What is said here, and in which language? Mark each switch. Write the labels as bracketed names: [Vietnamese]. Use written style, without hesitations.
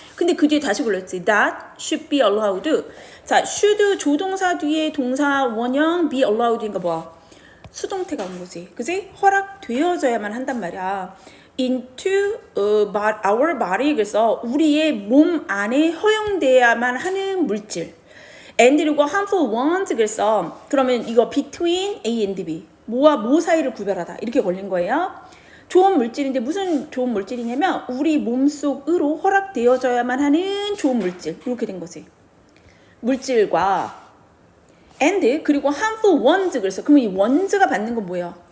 [Korean] 근데 그 뒤에 다시 불렀지. [English] That should be allowed. [Korean] 자, should 조동사 뒤에 동사 원형 be allowed인가 뭐야? 수동태가 온 거지. 그지? 허락되어져야만 한단 말이야. [English] into our body [Korean] 그래서 우리의 몸 안에 허용돼야만 하는 물질. and 그리고 [English] harmful ones [Korean] 그래서 그러면 이거 [English] between A and B. [Korean] 뭐와 뭐 사이를 구별하다. 이렇게 걸린 거예요. 좋은 물질인데 무슨 좋은 물질이냐면 우리 몸속으로 허락되어져야만 하는 좋은 물질. 이렇게 된 거지. 물질과 and 그리고 [English] harmful ones [Korean] 그래서 그러면 이 ones가 받는 건 뭐예요?